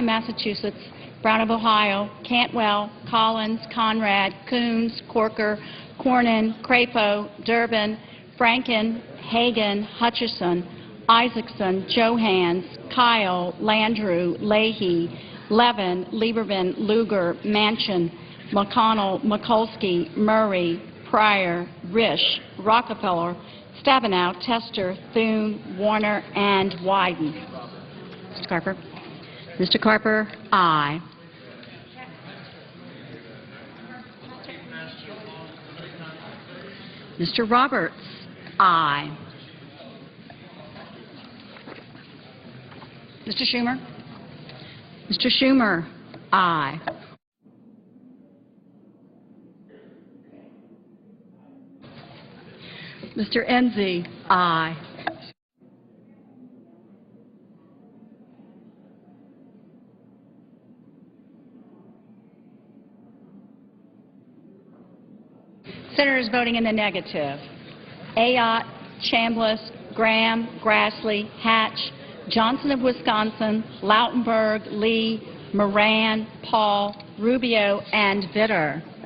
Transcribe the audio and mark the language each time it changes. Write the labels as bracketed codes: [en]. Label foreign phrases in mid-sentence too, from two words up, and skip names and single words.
[en] Massachusetts, Brown of Ohio, Cantwell, Collins, Conrad, Coons, Corker, Cornyn, Crapo, Durbin, Franken, Hagan, Hutchison, Isaacson, Johans, Kyle, Landrieu, Leahy, Levin, Lieberman, Lugar, Manchin, McConnell, Mikulski, Murray, Pryor, Risch, Rockefeller, Stabenow, Tester, Thune, Warner, and Wyden. Mr. Carper. Mr. Carper, aye. Mr. Roberts, aye. Mr. Schumer? Mr. Schumer, aye. Mr. Enzi, aye. Senators voting in the negative: Ayotte, Chambliss, Graham, Grassley, Hatch, Johnson of Wisconsin, Lautenberg, Lee, Moran, Paul, Rubio, and Vitter.